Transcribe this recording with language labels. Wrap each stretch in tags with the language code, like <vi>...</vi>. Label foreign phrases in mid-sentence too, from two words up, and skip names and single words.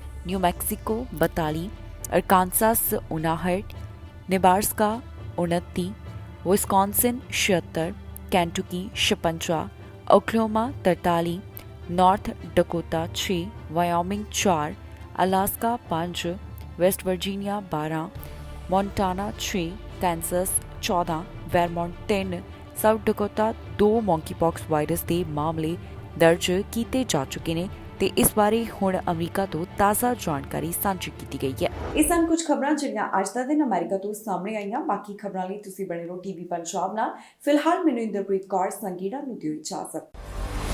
<hi>न्यू मैक्सिको 42, अरकानसास 59, नेब्रास्का 29, विस्कॉन्सिन 76, केंटुकी 56, ओक्लाहोमा 43, नॉर्थ डकोटा 6, वायोमिंग 4, अलास्का 5, वेस्ट वर्जीनिया 12, मोंटाना 6, कैंसस 14, वेरमोंट 3, साउथ डकोटा 2 मॉन्कीपॉक्स वायरस के मामले दर्ज किए जा चुके हैं</hi> <pa>ਤੇ ਇਸ ਬਾਰੇ ਹੁਣ ਅਮਰੀਕਾ ਤੋਂ ਤਾਜ਼ਾ ਜਾਣਕਾਰੀ ਸਾਂਝੀ ਕੀਤੀ ਗਈ ਹੈ। ਇਹ ਸਨ ਕੁਝ ਖਬਰਾਂ ਜਿਹੜੀਆਂ ਅੱਜ ਦਾ ਦਿਨ ਅਮਰੀਕਾ ਤੋਂ ਸਾਹਮਣੇ ਆਈਆਂ। ਬਾਕੀ ਖਬਰਾਂ ਲਈ ਤੁਸੀਂ ਬਣੇ ਰਹੋ ਟੀਵੀ ਪੰਜਾਬ ਨਾਲ। ਫਿਲਹਾਲ ਮੈਨੂੰ ਇੰਦਰਪ੍ਰੀਤ ਕੌਰ ਸੰਗੀੜਾ ਨੂੰ ਦਿਓ ਇਜਾਜ਼ਤ।</pa>